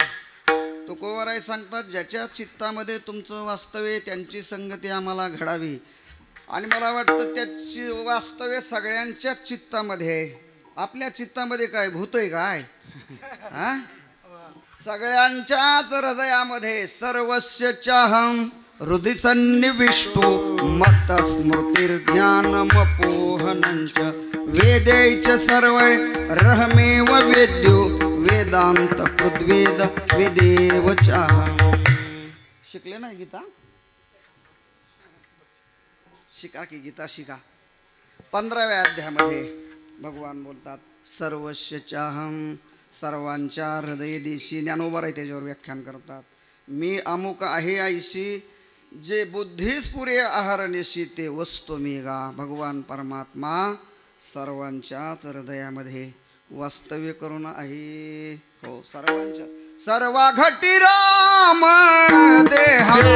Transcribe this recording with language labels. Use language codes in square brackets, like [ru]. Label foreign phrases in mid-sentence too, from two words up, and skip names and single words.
[mr] तुकोबाराय सांगतात ज्याच्या चित्तामध्ये तुमचं वास्तव्य त्यांची संगती आम्हाला घडावी. आणि मला वाटतं त्याची वास्तव्य सगळ्यांच्या चित्तामध्ये आहे. आपल्या चित्तामध्ये काय भूत आहे काय? सगळ्यांच्याच हृदयामध्ये [sa] सर्वस्य चाहम हृदय सन्निविष्टो मत स्मृतिर्ज्ञानमपोहनंच वेदैच सर्वै रहमेव वेद्यो वेदांत कृद्वेद वेदेव चाहम. [mr] शिकले ना गीता? शिका की गीता शिका. 15व्या अध्यायामध्ये भगवान बोलतात [sa] सर्वस्य चाहम, [mr] सर्वांच्या हृदय देशी. ज्ञानोबा आहे त्याच्यावर व्याख्यान करतात. मी अमुक आहे ऐशी जे बुद्धीस पुरे आहारनेशी ते वस्तू मी गा. भगवान परमात्मा सर्वांच्याच हृदयामध्ये वास्तव्य करून आहे. हो सर्वांच्या. सर्वा घटी राम देहा